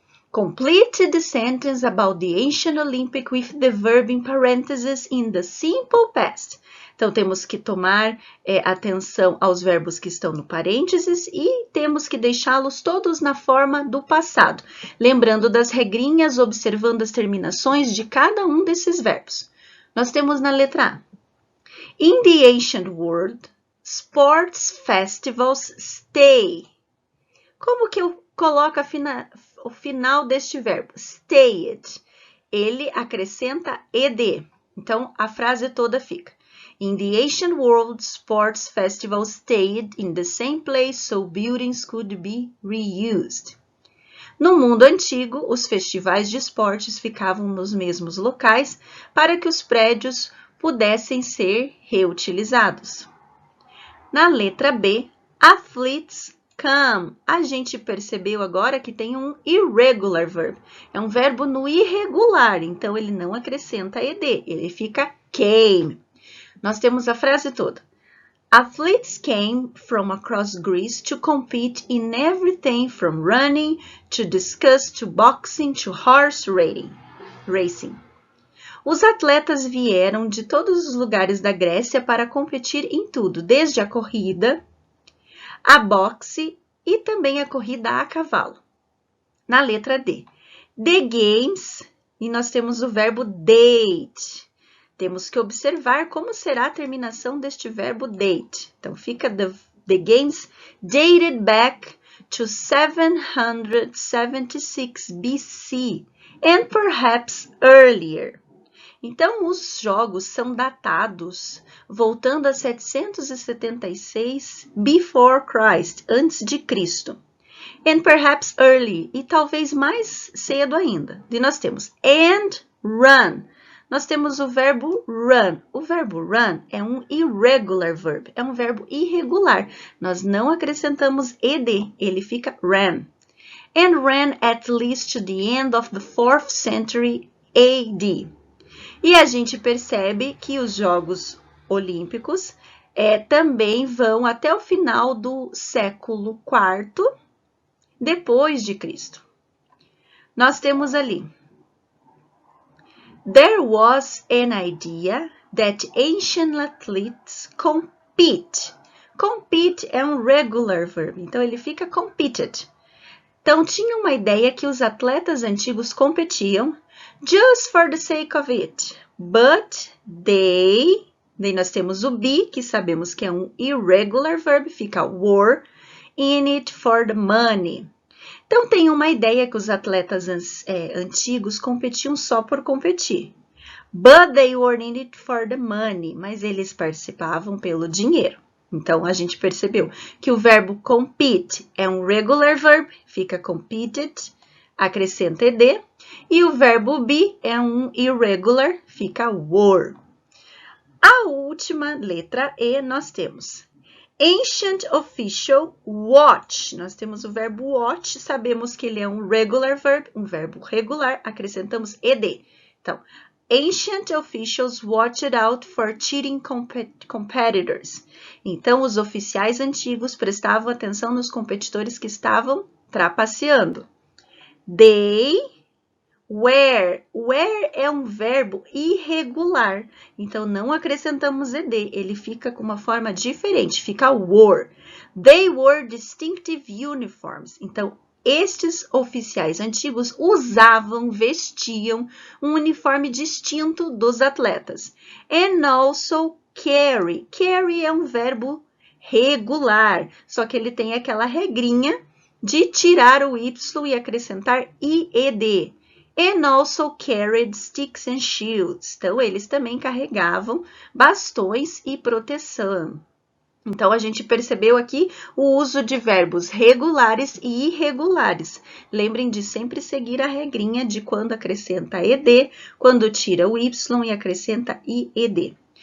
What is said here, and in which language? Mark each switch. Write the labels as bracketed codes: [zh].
[en] Complete the sentence about the ancient Olympic with the verb in parentheses in the simple past. [pt] Então, temos que tomar atenção aos verbos que estão no parênteses e temos que deixá-los todos na forma do passado, lembrando das regrinhas, observando as terminações de cada um desses verbos. Nós temos na letra A. [en] In the ancient world, sports festivals stay. [pt] Como que eu coloco o final deste verbo? Stayed. Ele acrescenta ed. Então, a frase toda fica. [en] In the ancient world, sports festivals stayed in the same place so buildings could be reused. [pt] No mundo antigo, os festivais de esportes ficavam nos mesmos locais para que os prédios pudessem ser reutilizados. Na letra B, [en] athletes come. [pt] A gente percebeu agora que tem um [en] irregular verb. [pt] É um verbo no irregular, então ele não acrescenta ed, ele fica came. Nós temos a frase toda. [en] Athletes came from across Greece to compete in everything from running to discus to boxing to horse racing. [pt] Os atletas vieram de todos os lugares da Grécia para competir em tudo, desde a corrida, a boxe e também a corrida a cavalo. Na letra D, [en] the games, [pt] e nós temos o verbo date. Temos que observar como será a terminação deste verbo date. Então, fica [en] the games dated back to 776 BC and perhaps earlier. [pt] Então, os jogos são datados voltando a 776 [en] before Christ, [pt] antes de Cristo. [en] And perhaps early, [pt] e talvez mais cedo ainda. E nós temos [en] and run. [pt] Nós temos o verbo run. O verbo run é um [en] irregular verb, [pt] é um verbo irregular. Nós não acrescentamos ed, ele fica ran. [en] And ran at least to the end of the 4th century AD. [pt] E a gente percebe que os Jogos Olímpicos também vão até o final do século IV depois de Cristo. Nós temos ali. [en] There was an idea that ancient athletes compete. [pt] Compete é um [en] regular verb, [pt] então ele fica competed. Então, tinha uma ideia que os atletas antigos competiam [en] just for the sake of it. [pt] But daí nós temos o be, que sabemos que é um [en] irregular verb, [pt] fica were, [en] in it for the money. [pt] Então, tem uma ideia que os atletas antigos competiam só por competir. [en] But they were in it for the money. [pt] Mas eles participavam pelo dinheiro. Então, a gente percebeu que o verbo compete é um [en] regular verb, [pt] fica competed, acrescenta ed. E o verbo be é um irregular, fica were. A última letra E nós temos [en] ancient official watch. [pt] Nós temos o verbo watch, sabemos que ele é um [en] regular verb, [pt] um verbo regular, acrescentamos ed. [en] Então, ancient officials watched out for cheating competitors. [pt] Então, os oficiais antigos prestavam atenção nos competidores que estavam trapaceando. [en] They were. [pt] Were é um verbo irregular, então não acrescentamos ed, ele fica com uma forma diferente, fica were. [en] They wore distinctive uniforms. [pt] Então, estes oficiais antigos vestiam um uniforme distinto dos atletas. [en] And also carry. [pt] Carry é um verbo regular, só que ele tem aquela regrinha de tirar o y e acrescentar ied. [en] And also carried sticks and shields. [pt] Então, eles também carregavam bastões e proteção. Então, a gente percebeu aqui o uso de verbos regulares e irregulares. Lembrem de sempre seguir a regrinha de quando acrescenta ed, quando tira o y e acrescenta ied.